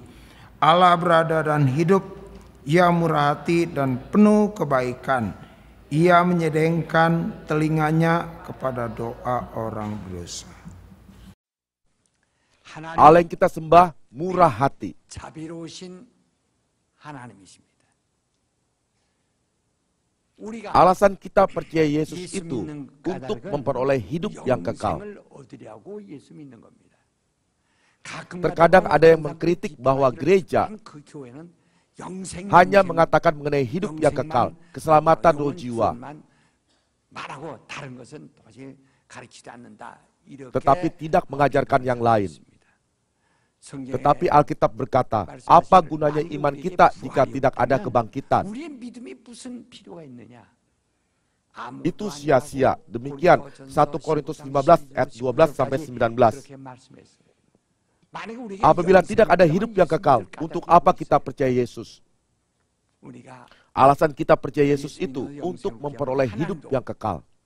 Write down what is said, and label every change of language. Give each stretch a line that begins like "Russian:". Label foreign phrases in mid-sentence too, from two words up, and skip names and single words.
Indonesian: Allah berada dan hidup, Ia murah hati dan penuh kebaikan. Ia menyedengkan telinganya kepada doa orang berdosa. Allah yang kita sembah murah hati.
Korean: 자비로우신 하나님이십니다.
Indonesian: Alasan kita percaya Yesus itu untuk memperoleh hidup yang kekal.
Korean: 영생을 얻으려고 예수 믿는 겁니다.
Indonesian: Terkadang ada yang mengkritik bahwa gereja
Korean: 그 교회는 영생,
Indonesian: hanya mengatakan mengenai hidup yang kekal, keselamatan roh jiwa,
Korean: 말하고 다른 것은 도저히 가르치지 않는다. 이렇게
Indonesian: tetapi tidak mengajarkan yang lain.
Korean: 성경에
Indonesian: Tetapi Alkitab berkata, apa gunanya iman kita jika tidak ada kebangkitan?
Korean: 우리의 믿음이 무슨 필요가 있느냐?
Indonesian: Itu sia-sia. Demikian 1 Korintus 15 ayat 12 sampai 19. Apabila tidak ada hidup yang kekal, untuk apa kita percaya Yesus? Alasan kita percaya Yesus itu untuk memperoleh hidup yang kekal.